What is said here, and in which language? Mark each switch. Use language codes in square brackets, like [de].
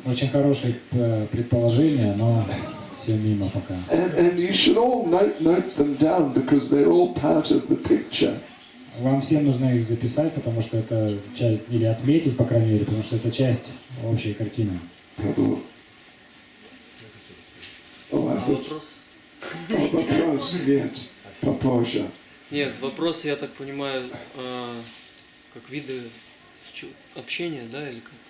[ru] Очень хорошее предположение, но все мимо пока. [en] And you should all note them down because they're all part of the picture. [ru] Вам всем нужно их записать, потому что это часть, или отметить, по крайней мере, потому что это часть общей картины. Вопрос нет, попозже. Нет, вопрос, я так понимаю, как виды общения, да, или как?